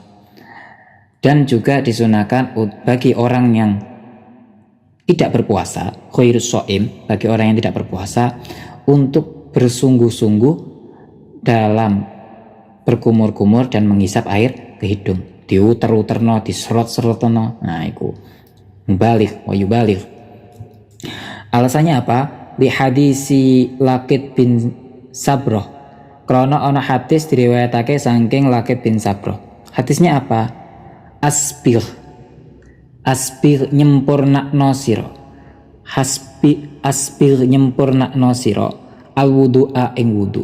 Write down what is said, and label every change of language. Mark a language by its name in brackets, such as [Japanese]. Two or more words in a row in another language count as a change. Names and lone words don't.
[Indonesian] Dan juga disunahkan bagi orang yang tidak berpuasa, [Arabic] غير الصائم, [Indonesian] bagi orang yang tidak berpuasa, untuk bersungguh-sungguh dalam berkumur-kumur dan menghisap air ke hidung, [Javanese] diuter-uterno, diserot-serotno. Nah, iku [Arabic] مبالغ ويبالغ. [Indonesian] Alasannya apa? [Arabic] لحديث لقيط بن صبرة. [Javanese] Krana ana hadis diriwayatake saking Laqit bin Sabroh. [Indonesian] Hadisnya apa? [Javanese] Asbigh nyempurnakno sira. Asbigh nyempurnakno sira [Arabic] الوضوء [Javanese] ing wudu.